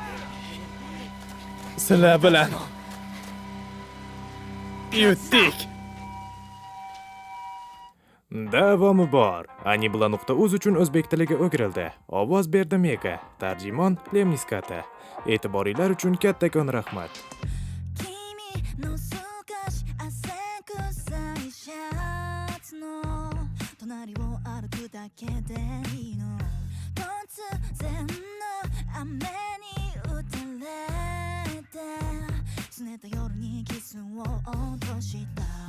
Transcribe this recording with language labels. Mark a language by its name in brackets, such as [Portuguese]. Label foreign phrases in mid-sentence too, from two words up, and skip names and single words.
[Uzbek] Sizlar bilan yutdik. Davomi bor. Anibla.uz uchun o'zbek tiliga o'girildi. Ovoz berdi Mega. Tarjimon Lemniskata. E'tiboringlar uchun kattakon rahmat. [Japanese] 君の少し汗臭いシャツの隣を歩くだけでいいの突然の雨に打たれて拗ねた夜にキスを落とした